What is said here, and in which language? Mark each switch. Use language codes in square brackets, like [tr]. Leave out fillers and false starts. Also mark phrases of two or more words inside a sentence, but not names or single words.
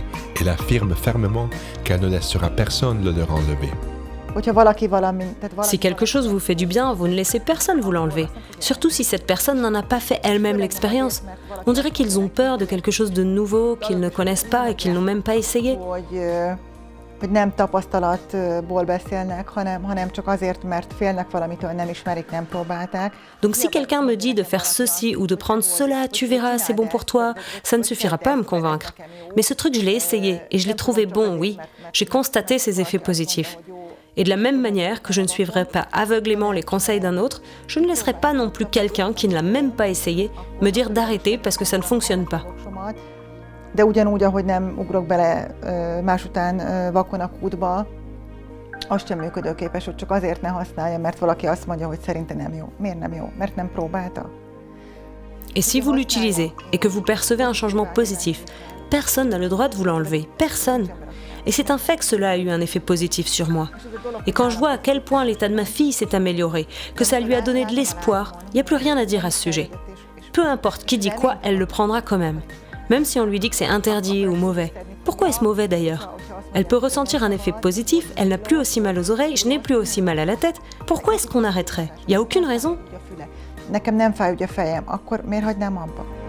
[fr] Elle affirme fermement qu'elle ne laissera personne le leur enlever. Si quelque chose vous fait du bien, vous ne laissez personne vous l'enlever. Surtout si cette personne n'en a pas fait elle-même l'expérience. On dirait qu'ils ont peur de quelque chose de nouveau, qu'ils ne connaissent pas et qu'ils n'ont même pas essayé. [hu] Hogy nem tapasztalatból beszélnek, hanem csak azért, mert félnek valamitől, nem ismerik, nem próbálták. [fr] Donc si quelqu'un me dit de faire ceci ou de prendre cela, tu verras, c'est bon pour toi, ça ne suffira pas à me convaincre. Mais ce truc, je l'ai essayé et je l'ai trouvé bon, oui. J'ai constaté ses effets positifs. Et de la même manière que je ne suivrai pas aveuglément les conseils d'un autre, je ne laisserai pas non plus quelqu'un qui ne l'a même pas essayé me dire d'arrêter parce que ça ne fonctionne pas. [hu] De ugyanúgy, ahogy nem ugrok bele más után vakon a kútba, az sem működőképes, hogy csak azért ne használja, mert valaki azt mondja, hogy szerinte nem jó. Miért nem jó? Mert nem próbálta. [fr] Et si vous l'utilisez et que vous percevez un changement positif, personne n'a le droit de vous l'enlever. Personne. Et c'est un fait que cela a eu un effet positif sur moi. Et quand je vois à quel point l'état de ma fille s'est amélioré, que ça lui a donné de l'espoir, il n'y a plus rien à dire à ce sujet. Peu importe qui dit quoi, elle le prendra quand même. Même si on lui dit que c'est interdit ou mauvais. Pourquoi est-ce mauvais d'ailleurs? Elle peut ressentir un effet positif, elle n'a plus aussi mal aux oreilles, je n'ai plus aussi mal à la tête. Pourquoi est-ce qu'on arrêterait? Il n'y a aucune raison. [hu] Nekem nem fáj ugye a fejem, akkor miért hagynám abba?